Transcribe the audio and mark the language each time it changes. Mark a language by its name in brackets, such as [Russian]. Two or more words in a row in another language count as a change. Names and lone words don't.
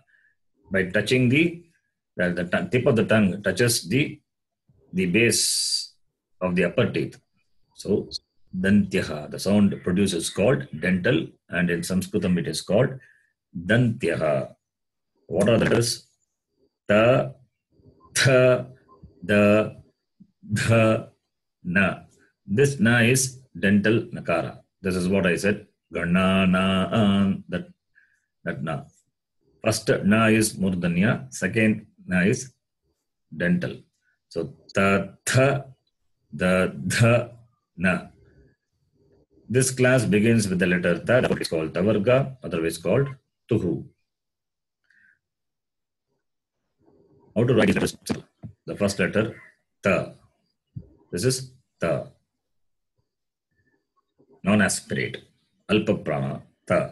[English] By touching the tip of the tongue touches the base of the upper teeth. So Dantyaha, the sound produced is called dental, and in Saṃskṛtam it is called Dantyaha. What are the letters? Ta, tha, da, dha, na. This na is dental nakara. This is what I said. Gana, na, that na. First na is murdanya, second na is dental. So ta, tha, da, dha, na. This class begins with the letter ta, that is called tavarga, otherwise called tuhu. How to write these letters? The first letter, ta. This is ta. Non-aspirate. [Sanskrit] Alpa prana, [English] ta.